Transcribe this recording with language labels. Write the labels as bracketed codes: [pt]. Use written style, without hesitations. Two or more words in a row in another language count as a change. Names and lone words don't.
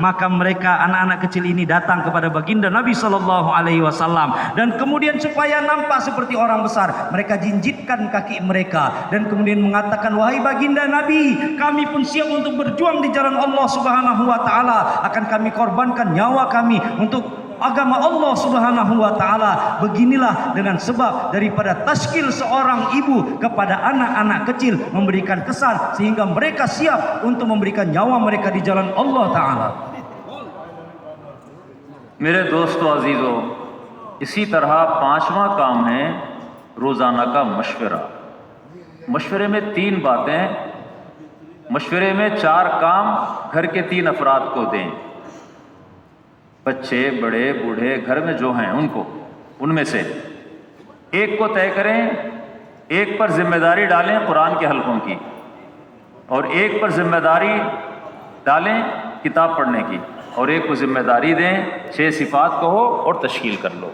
[id] Maka mereka anak-anak kecil ini datang kepada baginda Nabi SAW, dan kemudian supaya nampak seperti orang besar, mereka jinjitkan kaki mereka dan kemudian mengatakan, wahai baginda Nabi, kami pun siap untuk berjuang di jalan Allah [ar] سبحانه وتعالى, [id] akan kami korbankan nyawa kami untuk agama Allah [ar] سبحانه وتعالى. [id] Beginilah dengan sebab daripada tashkil seorang ibu kepada anak-anak kecil, memberikan kesan sehingga mereka siap untuk memberikan nyawa mereka di jalan Allah taala. [hi] मेरे दोस्तों अजीजों, इसी तरह पांचवा काम है रोजाना का मशवरा। मशवरे में 3 बातें, मशवरे में 4 काम घर के 3 अफराद को दें, बच्चे, बड़े, बूढ़े, घर में जो हैं उनको, उनमें से एक को तय करें, एक पर जिम्मेदारी डालें कुरान के हलकों की, और एक पर जिम्मेदारी डालें किताब पढ़ने की, और एक को जिम्मेदारी दें 6 सिफात कहो और तश्कील कर लो।